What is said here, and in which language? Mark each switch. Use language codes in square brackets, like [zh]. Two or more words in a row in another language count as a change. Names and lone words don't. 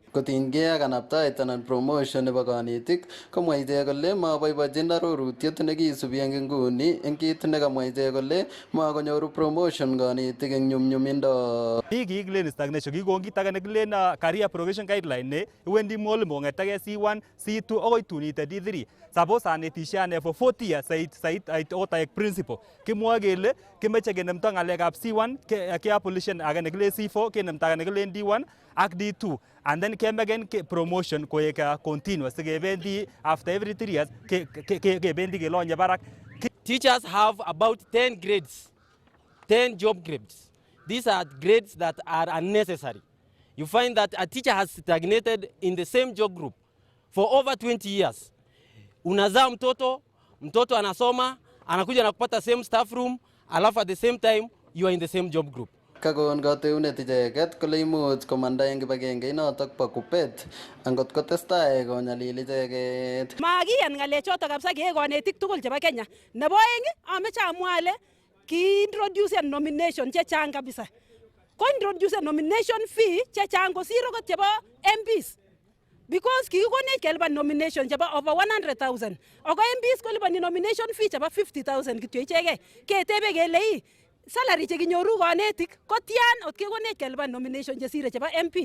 [kln] Kotinygei ak kanabtaet anan promotion nebo konetik komwa ichek kole maboibochin arorutiet nekisubi eng nguni eng kit nekamwa ichek kole makonyoru promotion konetik eng nyumnyumindo. Kikilen stagnation kikon kit age nekilen [en] career progression guideline [kln] ne iwendi mwalimu kong'etege C1, C2 akoi tun ite D3. Suppose anetishe ane [en] for 40 years [kln] sait otaek principal. Kimwoe kele kimeche kenemto ng'alekab C1 keabolishen age nekilen C4 kenemto age nekilen D1 ak D2 [en] and then [kln] kemeken promotion koek continuous kebendi [en] after every 3 years [kln] kebendi kelonye barak. [en] Teachers have about 10 grades, 10 job grades. These are grades that are unnecessary. You find that a teacher has stagnated in the same job group for over 20 years. [sw] Unazaa mtoto anasoma, anakuja na kupata [en] same staff room, alafu at the same time you are in the same job group. [kln] Kakon kateunet icheket kole imuch komanda eng kibagenge notok bo Kupet angot kotestai konyalil icheket. Makiyan ng'alechoto kabisa keek konetik tugul chebo Kenya. Nebo oeng ameche amwa ale [en] introduce nomination [kln] chechang kabisa. Ko [en] introduce nomination fee [kln] chechang kosir okot chebo MPs. Because kikikonech kelipan nomination chebo over 100,000. Ako MPs kolipani [en] nomination fee [kln] chebo 50,000 kityo ichegei. Ketebe kele salary chekinyoru konetik kotian ot kekonech kelipan nomination chesire chebo MPs.